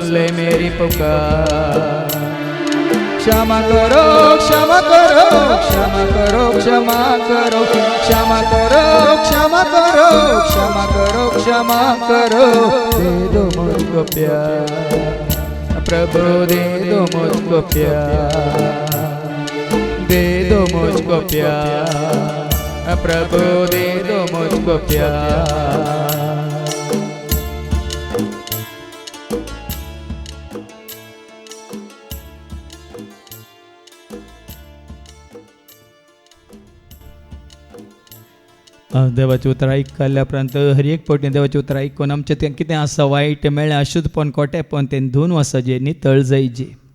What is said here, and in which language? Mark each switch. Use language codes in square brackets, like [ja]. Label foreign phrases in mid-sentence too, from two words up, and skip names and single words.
[hi] ले मेरी पुकार, क्षमा करो क्षमा करो क्षमा करो क्षमा करो क्षमा करो क्षमा करो क्षमा करो क्षमा करो, दे दो मुझको प्यार प्रभु, दे दो मुझको प्यार, दे दो मुझको प्यार प्रभु, दे दो मुझको प्यार। [kok] देवाचे उतर आयकल्या उपरांत हर एक फावटी देवाचे उतर आयकून आमचें तें कितें आसा वायट मेळ्ळें अशुद्धपण खोटेपण तें धुवन वचचें नितळ जायचें,